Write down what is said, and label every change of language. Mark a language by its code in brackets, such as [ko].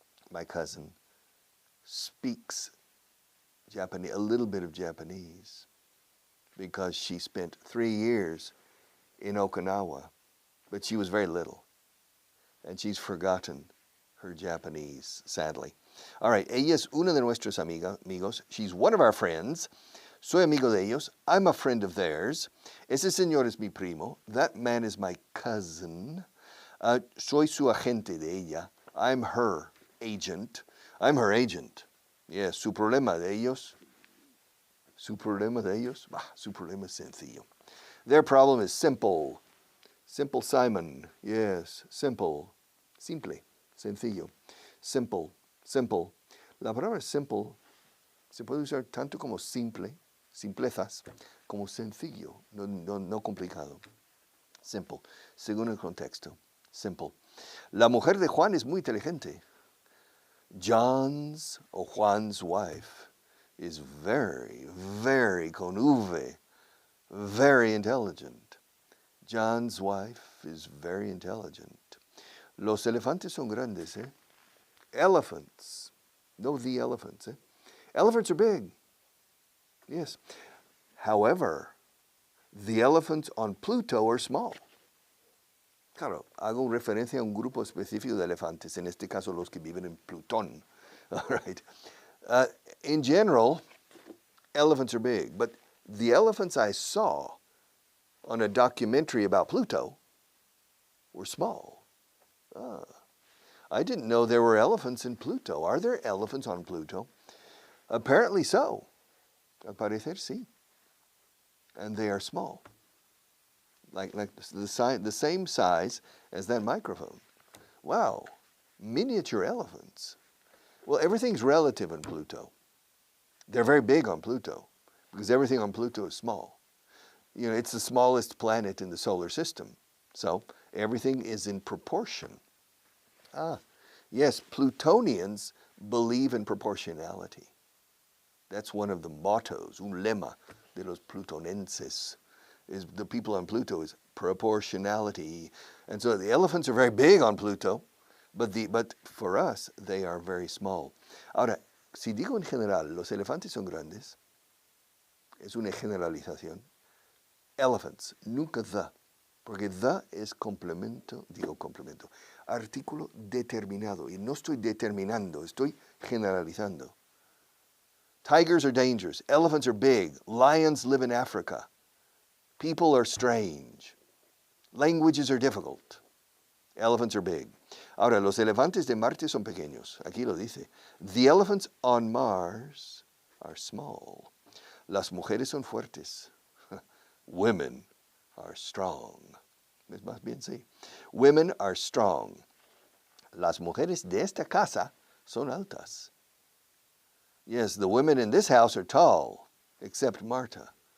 [en] My cousin speaks Japanese, a little bit of Japanese, because she spent 3 years in Okinawa, but she was very little, and she's forgotten her Japanese, sadly. All right, [es] ella es una de nuestros amigos. [en] She's one of our friends. [es] Soy amigo de ellos. [en] I'm a friend of theirs. [es] Ese señor es mi primo. [en] That man is my cousin. [es] Soy su agente de ella. [en] I'm her agent. I'm her agent. [es] Yes, su problema de ellos. Su problema de ellos. Su problema es sencillo. [en] Their problem is simple. Simple Simon. Yes, simple. Simple. [es] Sencillo. [en] Simple. Simple. [es] La palabra simple se puede usar tanto como simple, simplezas, como sencillo, no complicado. Simple. Según el contexto. [en] Simple. [es] La mujer de Juan es muy inteligente. [en] John's or Juan's wife is very, very [es] con V, [en] very intelligent. John's wife is very intelligent. [es] Los elefantes son grandes, eh? [en] Elephants. No, the elephants, eh? Elephants are big. Yes. However, the elephants on Pluto are small. [es] Claro, hago referencia a un grupo específico de elefantes, en este caso los que viven en Plutón. [en] All right. In general, elephants are big, but the elephants I saw on a documentary about Pluto were small. I didn't know there were elephants in Pluto. Are there elephants on Pluto? Apparently so. [es] Al parecer sí. [en] And they are small. Like the same size as that microphone. Wow, miniature elephants. Well, everything's relative on Pluto. They're very big on Pluto because everything on Pluto is small. You know, it's the smallest planet in the solar system. So everything is in proportion. Yes, Plutonians believe in proportionality. That's one of the mottos, [es] un lema de los plutonenses. [en] Is the people on Pluto is proportionality. And so the elephants are very big on Pluto, but for us, they are very small. [es] Ahora, si digo en general, los elefantes son grandes, es una generalización. Elephants, [en] nunca the, [es] porque the es complemento, artículo determinado. Y no estoy determinando, estoy generalizando. [en] Tigers are dangerous. Elephants are big. Lions live in Africa. People are strange. Languages are difficult. Elephants are big. [es] Ahora, los elefantes de Marte son pequeños. Aquí lo dice. [en] The elephants on Mars are small. [es] Las mujeres son fuertes. [en] Women are strong. [es] Es más bien sí. [en] Women are strong. [es] Las mujeres de esta casa son altas. [en] Yes, the women in this house are tall, except Marta.